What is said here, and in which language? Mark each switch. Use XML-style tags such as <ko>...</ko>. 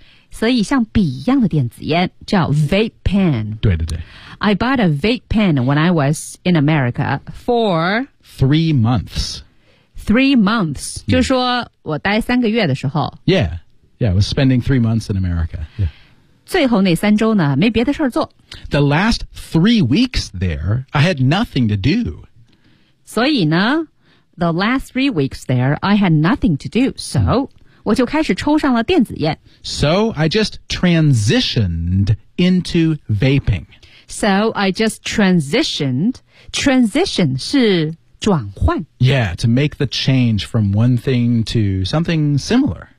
<zh>所以像笔一样的电子烟叫 vape pen. 对对对。</zh> <en>I bought a vape pen when I was in America for... 3 months. 3 months.、Yeah.</en> <zh>就是说我待三个月的时候。</zh> <en>Yeah. Yeah, I was spending 3 months in America.、Yeah.</en> <zh>最后那三周呢没别的事儿做。</zh> <en>The last 3 weeks there, I had nothing to do.</en> <zh>所以呢</zh> <en>the last 3 weeks there, I had nothing to do. So...、Mm-hmm.</en> <zh>我就开始抽上了电子烟。</zh> <en>So I just transitioned into vaping. So I just transitioned. Transition</en> <zh>是转换。</zh> <en>Yeah, to make the change from one thing to something similar.</en>